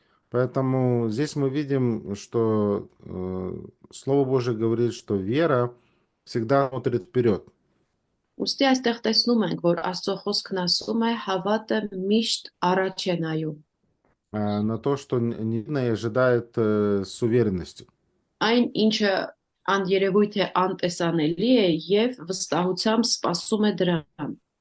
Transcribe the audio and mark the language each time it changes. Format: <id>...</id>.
<ru>Поэтому здесь мы видим, что Слово Божие говорит, что вера всегда смотрит вперед.</ru> <hy>Ոստի այստեղ տեսնում ենք, որ Աստծո խոսքն ասում է հավատը միշտ առաջ է նայում։</hy> <ru>На то, что невидимое ожидает с уверенностью.</ru> <hy>Այն ինչը աներևույթ է անտեսանելի է եւ վստահությամբ սպասում է դրան։</hy>